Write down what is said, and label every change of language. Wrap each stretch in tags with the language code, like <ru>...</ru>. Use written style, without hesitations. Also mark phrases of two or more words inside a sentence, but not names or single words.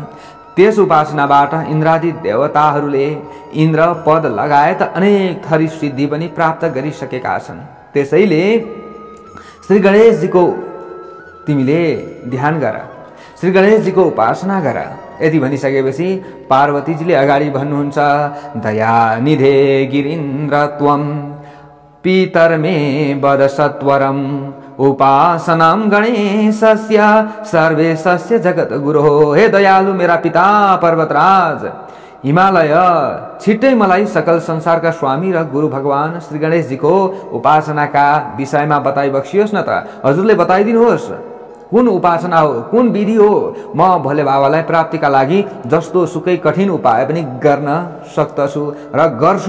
<ne>त्यस उपासनाबाट इन्द्रादि देवताहरूले इन्द्र पद लगायत अनेक थरी सिद्धि पनि प्राप्त गरिसकेका छन्। त्यसैले श्री गणेशजीको तिमीले ध्यान गर, श्री गणेशजीको उपासना गर। यति भनिसकेपछि पार्वतीजीले अगाडि भन्नुहुन्छ</ne> <sa>दयानिधे गिरीन्द्र त्वं पितर्मे वद सत्वरम् उपासनां गणेशस्य सर्वेशस्य जगत गुरो।</sa> <ne>हे दयालु मेरा पिता पर्वतराज हिमालय, छिट्टै मलाई सकल संसारका स्वामी र गुरु भगवान श्री गणेशजीको उपासनाका विषयमा बताइबक्सियोस् न त। हजुरले बताइदिनुहोस् कुन उपासना हो, कुन विधि हो। म भोले बाबालाई प्राप्तिका लागि जस्तो सुकै कठिन उपाय पनि गर्न सक्दछु र गर्छु।</ne>